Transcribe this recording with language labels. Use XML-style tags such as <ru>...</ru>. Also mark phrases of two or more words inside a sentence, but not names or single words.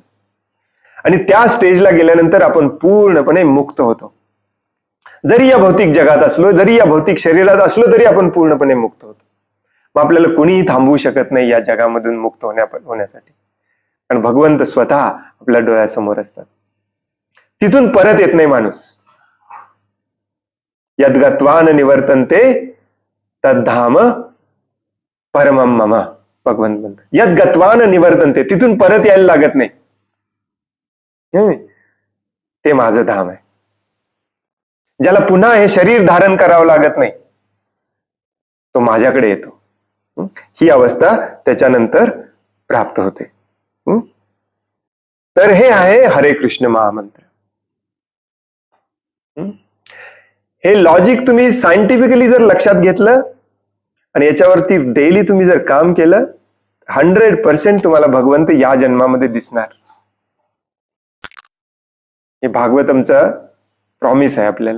<mr>आणि त्या स्टेजला गेल्यानंतर आपण पूर्णपणे मुक्त होतो. जरी या भौतिक जगात असलो, जरी या भौतिक शरीरात असलो, तरी आपण पूर्णपणे मुक्त होतो. मग आपल्याला कोणीही थांबवू शकत नाही या जगामधून मुक्त होण्यासाठी. कारण भगवंत स्वतः आपल्या डोळ्यासमोर असतात. तिथून परत येत नाही माणूस.</mr> <sa>यद्गत्वान निवर्तन्ते तद्धाम परमम मम,</sa> <mr>भगवंत म्हणतात.</mr> <sa>यद्गत्वान निवर्तन्ते,</sa> <mr>तिथून परत यायला लागत नाही. ते माझं धाम आहे. ज्याला पुन्हा हे शरीर धारण करावं लागत नाही, तो माझ्याकडे येतो. ही अवस्था त्याच्यानंतर प्राप्त होते. तर हे आहे हरे कृष्ण महामंत्र. हे लॉजिक तुम्ही सायंटिफिकली जर लक्षात घेतलं आणि याच्यावरती डेली तुम्ही जर काम केलं, 100% तुम्हाला भगवंत या जन्मामध्ये दिसणार. हे भागवतमचा प्रॉमिस आहे आपल्याला.</mr>